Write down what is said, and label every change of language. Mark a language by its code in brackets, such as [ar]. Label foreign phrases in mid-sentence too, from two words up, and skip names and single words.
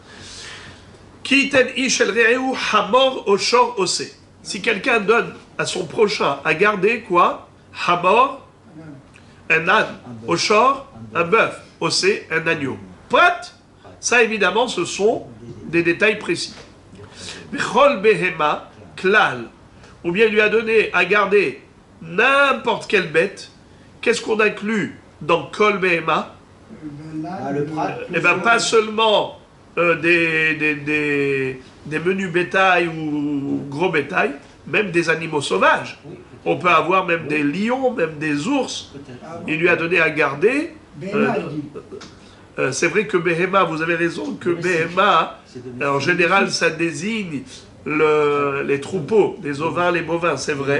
[fr] Si quelqu'un donne à son prochain à garder quoi? Hamor, un âne. Oshor, un bœuf. Osé, un agneau. Prat, ça évidemment ce sont des détails précis. [he] בכל בהמה, כלל. [fr] Ou bien il lui a donné à garder n'importe quelle bête. Qu'est-ce qu'on inclut dans [he] כל בהמה? [fr] Le prat. Eh bien pas seulement des menus bétail ou gros bétail, même des animaux sauvages. On peut avoir même des lions, même des ours. Il lui a donné à garder. C'est vrai que Behema, vous avez raison, que Behema, en général, ça désigne les troupeaux, les ovins, les bovins, c'est vrai.